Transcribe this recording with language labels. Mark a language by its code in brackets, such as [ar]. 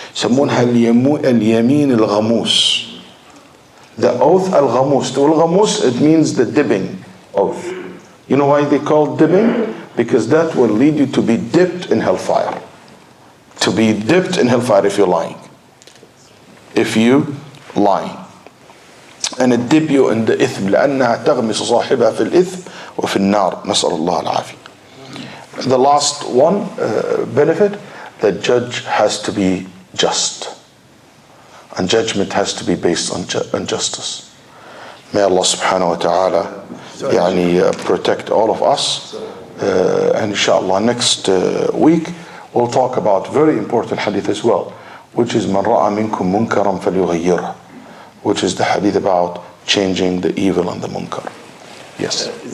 [ar] يسمونها اليمين الغموس. [en] The oath al-ghamus. The al-ghamus, it means the dipping oath. You know why they call dipping? Because that will lead you to be dipped in hellfire. To be dipped in hellfire if you're lying. If you lying. And it dip you in the [ar] إثم لأنها تغمس صاحبها في الإثم وفي النار. نسأل الله العافية. [en] The last one benefit, the judge has to be just. And judgment has to be based on justice. May Allah subhanahu wa ta'ala protect all of us. And inshallah next week we'll talk about very important hadith as well, which is [ar] من رأى منكم منكرا فليغيره, [en] which is the hadith about changing the evil and the munkar. Yes.